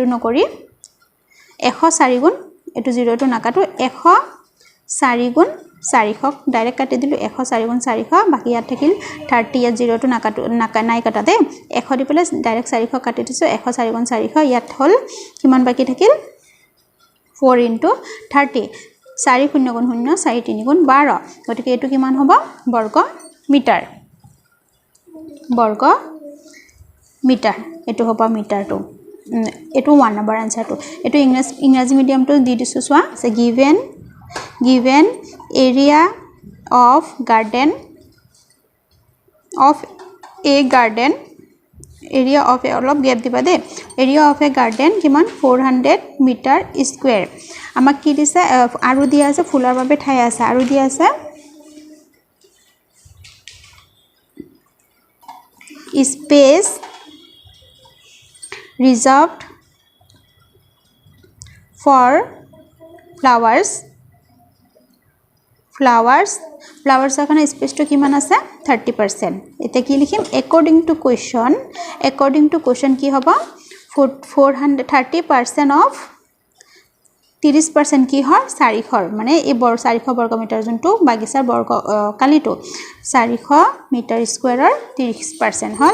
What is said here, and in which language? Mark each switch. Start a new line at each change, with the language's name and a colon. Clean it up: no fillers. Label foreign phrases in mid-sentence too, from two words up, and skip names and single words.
Assamese: নকৰি 104 গুণ এটো 0 টো নাকাটো 104 গুণ 400 ডাইৰেক্ট কাটি দিলো 104 গুণ 400 বাকি ইয়াত থাকিল 30 ইয়াত 0 টো নাকাটো নাই কাটা দে 100 দি পেলে ডাইৰেক্ট 400 কাটি দিছো 104 গুণ 400 ইয়াত হল কিমান বাকি থাকিল 4 * 30 4 0 গুণ 0 4 3 গুণ 12 গতিকে এটো কিমান হ'ব বৰ্গ মিটাৰ এটো হ'ব মিটাৰটো এটো 1 নম্বৰ আনসাৰটো এটো ইংৰাজী মিডিয়ামটো দি দিছো সোৱা সে
English: given area of a garden area of a
Assamese: অলপ গ্যাপ দিবা দে
English: area of a garden
Assamese: কিমান 400
English: meter square
Assamese: আমাক কি দিছে আৰু দিয়া আছে ফুলৰ বাবে ঠাই আছে আৰু দিয়া আছে
English: space reserved for
Assamese: ফ্লাৱাৰ্ছৰ কাৰণে স্পেচটো কিমান আছে 30%। এতিয়া কি লিখিম
English: according to question
Assamese: কি হ'ব 30% অফ 30% কি হয় 400 মানে এই 400 বৰ্গমিটাৰ যোনটো বাগিচাৰ কালিটো 400
English: meter squareৰ
Assamese: 30% হল।